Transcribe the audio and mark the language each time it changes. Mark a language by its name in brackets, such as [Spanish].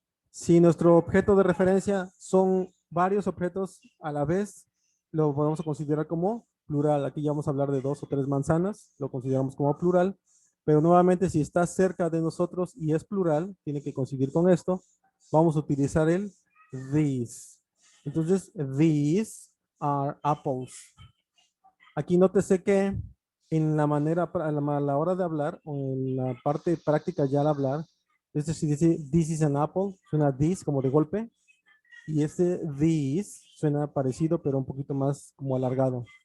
[Spanish] Si nuestro objeto de referencia son varios objetos a la vez, lo podemos considerar como plural. Aquí ya vamos a hablar de 2 o 3 manzanas, lo consideramos como plural. Pero nuevamente, si está cerca de nosotros y es plural, tiene que coincidir con esto, vamos a utilizar el these. [English] Entonces, these are apples. [Spanish] Aquí nótese que en la manera, a la hora de hablar, o en la parte práctica ya al hablar, este si dice [English] this is an apple, [Spanish] suena this como de golpe, y este this suena parecido, pero un poquito más como alargado.